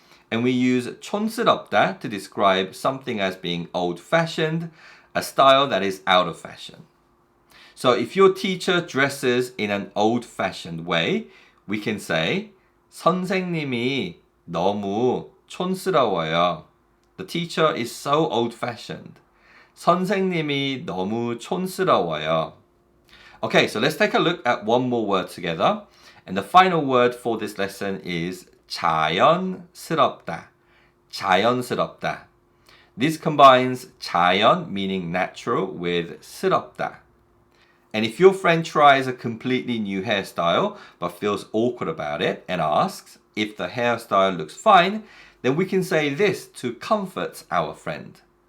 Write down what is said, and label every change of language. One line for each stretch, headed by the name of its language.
English: And we use 촌스럽다 to describe something as being old-fashioned, a style that is out of fashion. So if your teacher dresses in an old-fashioned way, we can say
Korean: 선생님이 너무 촌스러워요.
English: The teacher is so old-fashioned.
Korean: 선생님이 너무 촌스러워요.
English: Okay, so let's take a look at one more word together. And the final word for this lesson is 자연스럽다.
Korean: 자연스럽다.
English: This combines 자연, meaning natural, with 스럽다. And if your friend tries a completely new hairstyle but feels awkward about it and asks if the hairstyle looks fine, then we can say this to comfort our friend.